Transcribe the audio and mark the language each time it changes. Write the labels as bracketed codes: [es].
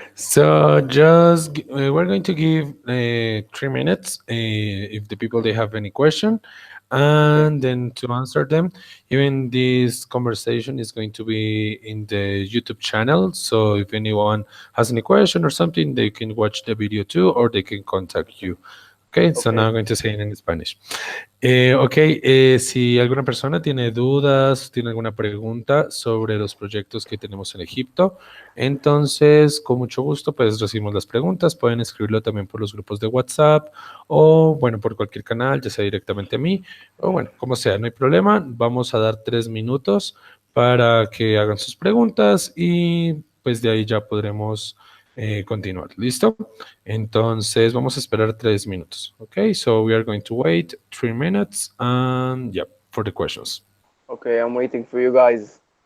[en] So we're going to give 3 minutes if the people they have any question, okay, and then to answer them. Even this conversation is going to be in the YouTube channel. So if anyone has any question or something, they can watch the video too, or they can contact you. Okay, so now okay, I'm going to say it in Spanish. [es] Ok, si alguna persona tiene dudas, tiene alguna pregunta sobre los proyectos que tenemos en Egipto, entonces con mucho gusto pues recibimos las preguntas, pueden escribirlo también por los grupos de WhatsApp o bueno, por cualquier canal, ya sea directamente a mí o bueno, como sea, no hay problema, vamos a dar 3 minutos para que hagan sus preguntas y pues de ahí ya podremos continuar. ¿Listo? Entonces vamos a esperar 3 minutos. [en] Okay, so we are going to wait 3 minutes and yeah, for the questions. okay. I'm waiting for you guys.